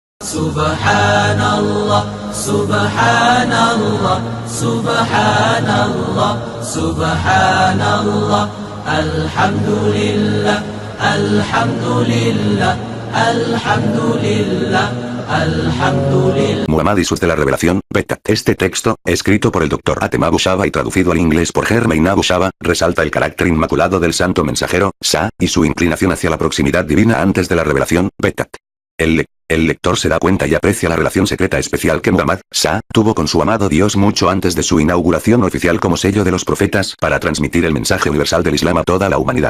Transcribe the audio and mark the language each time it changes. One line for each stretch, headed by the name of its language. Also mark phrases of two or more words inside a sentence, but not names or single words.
Arabic: سبحان الله، سبحان الله، سبحان الله، سبحان الله، الحمد لله، الحمد لله، الحمد لله، الحمد لله.
Spanish: Muhammad y sus de la revelación, Beta. Este texto, escrito por el Dr. Atem Abu Shaba y traducido al inglés por Germain Abu Shaba, resalta el carácter inmaculado del santo mensajero, Sa, y su inclinación hacia la proximidad divina antes de la revelación, Beta. El lector se da cuenta y aprecia la relación secreta especial que Muhammad, Sa, tuvo con su amado Dios mucho antes de su inauguración oficial como sello de los profetas para transmitir el mensaje universal del Islam a toda la humanidad.